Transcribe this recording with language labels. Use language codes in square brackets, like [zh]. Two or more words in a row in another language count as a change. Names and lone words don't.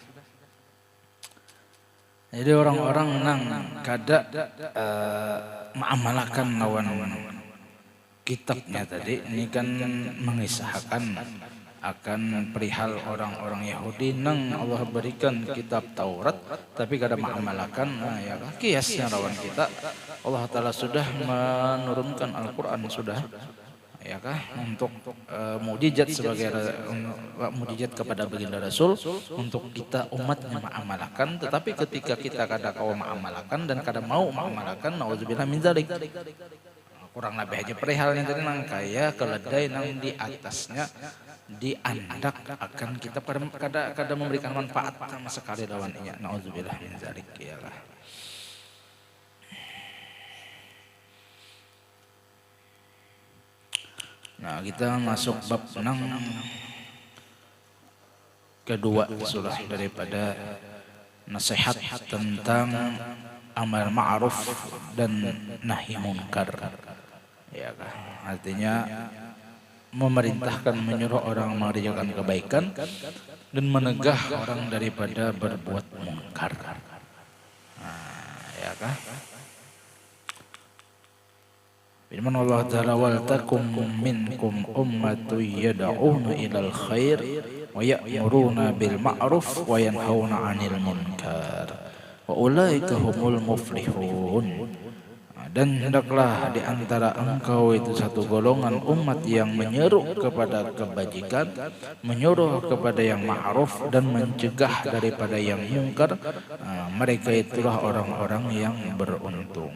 [bjn] Jadi orang-orang nang kada mengamalkan lawan kitabnya tadi ini kan mengisahkan akan perihal orang-orang Yahudi nang Allah berikan kitab Taurat tapi kada mengamalkan. Nah, ya kiasnya lawan kita Allah Ta'ala sudah menurunkan Al-Quran sudah ya kah untuk mukjizat sebagai mukjizat kepada baginda Rasul untuk kita umatnya mengamalkan, tetapi ketika kita kada kau mengamalkan dan kada mau mengamalkan, [ar] نعوذ بالله من ذلك. [bjn] Kurang lebih aja perihalnya tadi nang kaya keledai nang di atasnya diandak akan kita kada memberikan manfaat sama sekali lawannya. [ar] نعوذ بالله من ذلك [bjn] ya lah. Nah, kita masuk bab nang kedua sudah daripada nasihat tentang amar ma'ruf dan nahi munkar. Ya kan? [id] Artinya memerintahkan menyuruh orang mengerjakan kebaikan dan menegah orang daripada berbuat munkar. [bjn] Nah, ya kan? [id] Firman Allah Ta'ala [ar] ولتكن منكم أمة يدعون إلى الخير ويأمرون بالمعروف وينهون عن المنكر وأولئك هم المفلحون. [id] Dan hendaklah di antara engkau itu satu golongan umat yang menyeru kepada kebajikan, menyuruh kepada yang ma'ruf dan mencegah daripada yang munkar. Mereka itulah orang-orang yang beruntung.